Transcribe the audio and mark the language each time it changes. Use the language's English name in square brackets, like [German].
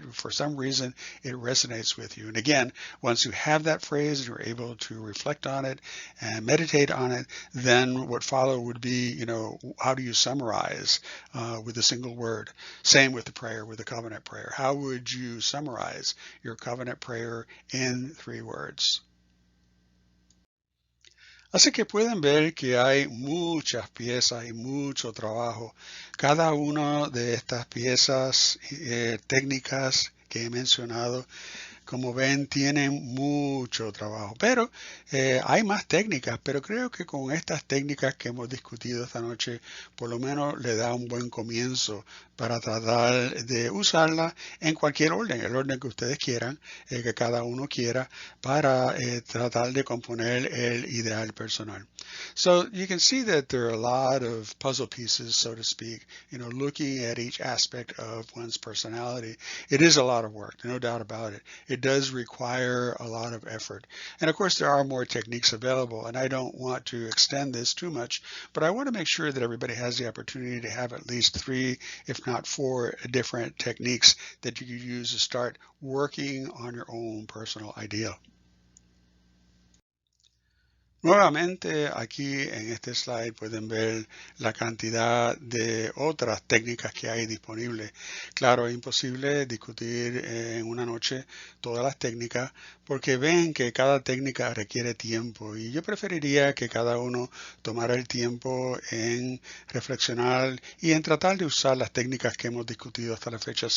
[English] For some reason, it resonates with you. And again, once you have that phrase and you're able to reflect on it and meditate on it, then what follow would be, how do you summarize with a single word? Same with the prayer, with the covenant prayer. How would you summarize your covenant prayer in 3 words? [Spanish] Así que pueden ver que hay muchas piezas y mucho trabajo. Cada una de estas piezas técnicas que he mencionado, como ven, tienen mucho trabajo, pero hay más técnicas, pero creo que con estas técnicas que hemos discutido esta noche, por lo menos le da un buen comienzo para tratar de usarla en cualquier orden, el orden que ustedes quieran, que cada uno quiera, para tratar de componer el ideal personal. [English] So you can see that there are a lot of puzzle pieces, so to speak, looking at each aspect of one's personality. It is a lot of work, no doubt about it. it does require a lot of effort. And of course, there are more techniques available, and I don't want to extend this too much, but I want to make sure that everybody has the opportunity to have at least 3, if not 4 different techniques that you could use to start working on your own personal ideal. [Spanish] Nuevamente, aquí en este slide pueden ver la cantidad de otras técnicas que hay disponibles. Claro, es imposible discutir en una noche todas las técnicas porque ven que cada técnica requiere tiempo y yo preferiría que cada uno tomara el tiempo en reflexionar y en tratar de usar las técnicas que hemos discutido hasta la fecha.